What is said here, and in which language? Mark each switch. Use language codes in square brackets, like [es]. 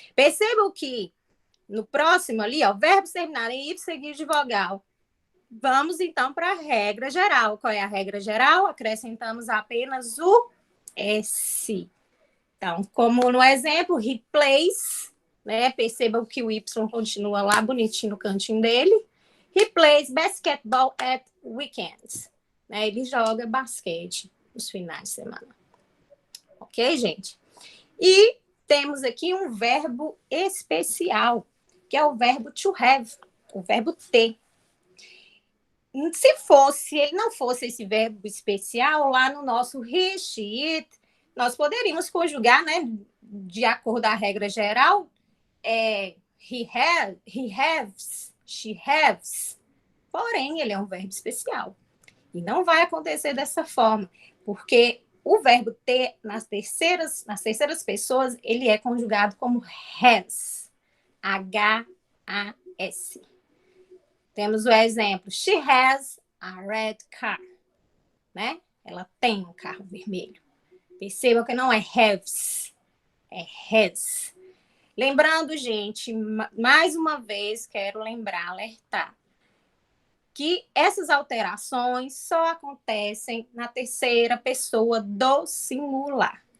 [pt] Percebam que no próximo ali, ó, verbos terminarem em Y seguido de vogal. Vamos, então, para a regra geral. Qual é a regra geral? Acrescentamos apenas o S. Então, como no exemplo, replace, né? Percebam que o Y continua lá bonitinho no cantinho dele. [en] He plays basketball at weekends. [pt] Né? Ele joga basquete nos finais de semana. Ok, gente? E temos aqui um verbo especial, que é o verbo to have, o verbo ter. Se ele não fosse esse verbo especial, lá no nosso he, she, it, nós poderíamos conjugar, né, de acordo com a regra geral, [en] he has, she has. [pt] Porém, ele é um verbo especial. E não vai acontecer dessa forma, porque o verbo ter nas terceiras pessoas, ele é conjugado como has, H-A-S. Temos o exemplo, [en] she has a red car, [pt] né? Ela tem um carro vermelho. Perceba que não é haves, é has. Lembrando, gente, mais uma vez, quero alertar, que essas alterações só acontecem na terceira pessoa do singular.